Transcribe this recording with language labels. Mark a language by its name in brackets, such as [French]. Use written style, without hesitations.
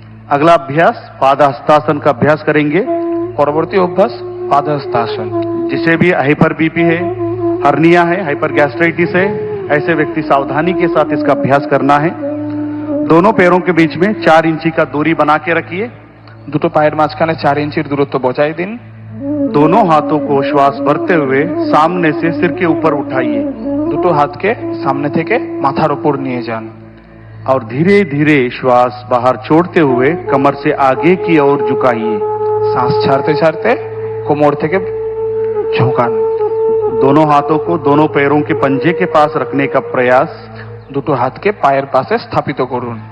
[Hindi] अगला अभ्यास पादहस्तासन का अभ्यास करेंगे। [Bangla] পরবর্তী অভ্যাস পাদহস্তাসন। [Hindi] जिसे भी हाइपर बीपी है, हर्निया है, हाइपर गैस्ट्राइटिस है, ऐसे व्यक्ति सावधानी के साथ इसका अभ्यास करना है। दोनों पैरों के बीच में 4 इंची का दूरी बना के रखिए। [Bangla] দুটো পায়ের মাঝখানে 4 ইঞ্চির দূরত্ব বজায় দিন। [Hindi] दोनों हाथों को श्वास भरते हुए सामने से सिर के ऊपर उठाइए [Bangla] দুটো হাতকে সামনে থেকে মাথার উপর নিয়ে যান। [Hindi] और धीरे धीरे श्वास बाहर छोड़ते हुए कमर से आगे की ओर झुकाइए। [Bangla] শ্বাস ছাড়তে ছাড়তে কোমর থেকে ঝোঁকান। [Hindi] दोनों हाथों को दोनों पैरों के पंजे के पास रखने का प्रयास [Bangla] দুটো হাতকে পায়ের পাশে স্থাপিত করুন।